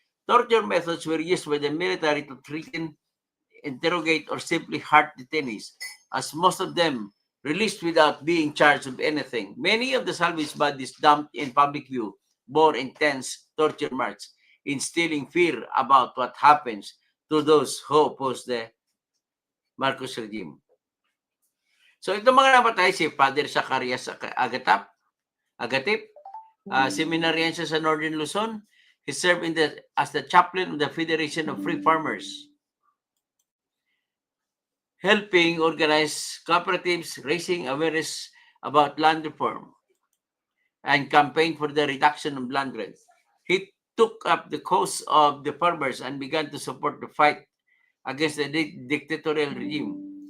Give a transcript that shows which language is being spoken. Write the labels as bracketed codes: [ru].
[en] Torture methods were used by the military to threaten, interrogate, or simply hurt detainees, as most of them released without being charged with anything. Many of the salvaged bodies dumped in public view bore intense torture march, instilling fear about what happens to those who oppose the Marcos regime. [tl] So itong mga napatay, si Father Zacarias Agatip, seminarian siya sa Northern Luzon. [en] He served as the chaplain of the Federation of Free Farmers, helping organize cooperatives, raising awareness about land reform, and campaign for the reduction of land rent. He took up the cause of the farmers and began to support the fight against the dictatorial regime.